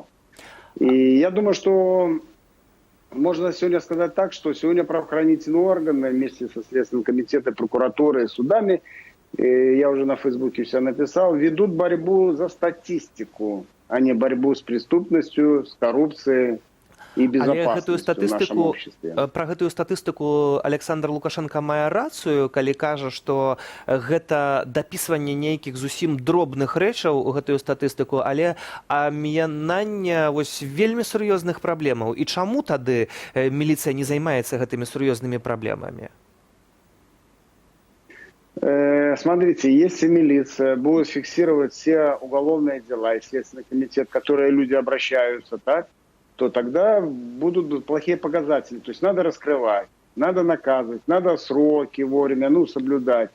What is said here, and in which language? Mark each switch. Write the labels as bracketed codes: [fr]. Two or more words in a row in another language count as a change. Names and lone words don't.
[ru] И я думаю, что можно сегодня сказать так, что сегодня правоохранительные органы вместе со Следственным комитетом, прокуратурой и судами, я уже на Фейсбуке все написал, ведут борьбу за статистику, а не борьбу с преступностью, с коррупцией и безопасностью в нашем обществе. [be] Пра гэтую статыстыку Аляксандр Лукашенко мае рацыю, калі кажа, што гэта дапісванне нейкіх зусім дробных рэчаў у гэтую статыстыку, але аміянанне вельмі сур'ёзных праблемаў. І чаму тады міліцыя не займаецца гэтымі сур'ёзнымі праблемамі? [ru] Смотрите, если милиция будет фиксировать все уголовные дела и Следственный комитет, в которые люди обращаются, так, то тогда будут плохие показатели. То есть надо раскрывать, надо наказывать, надо сроки вовремя соблюдать.